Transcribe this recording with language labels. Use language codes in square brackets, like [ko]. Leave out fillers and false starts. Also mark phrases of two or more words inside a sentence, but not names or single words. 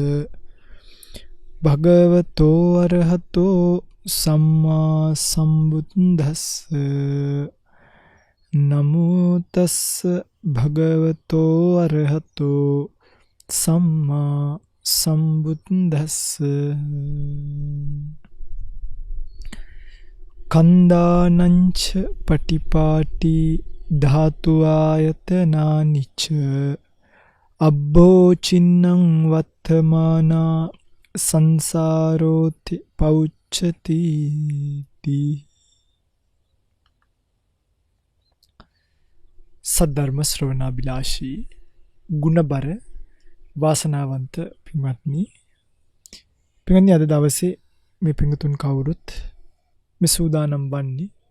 [pi] භගවතෝ අරහතෝ සම්මා සම්බුද්දස්ස නමෝ තස්ස භගවතෝ අරහතෝ සම්මා සම්බුද්දස්ස කන්දානංච පටිපාටි ධාතු ආයතනානිච අබ්බෝචින්නං වත්තමානා සංසාරෝති පෞච්චති [si] සද්ධර්ම ශ්‍රවණාබිලාෂී ගුණබර වාසනාවන්ත පින්වත්නි අද දවසේ මේ පින්තුන් කවුරුත් මේ සූදානම් වන්නේ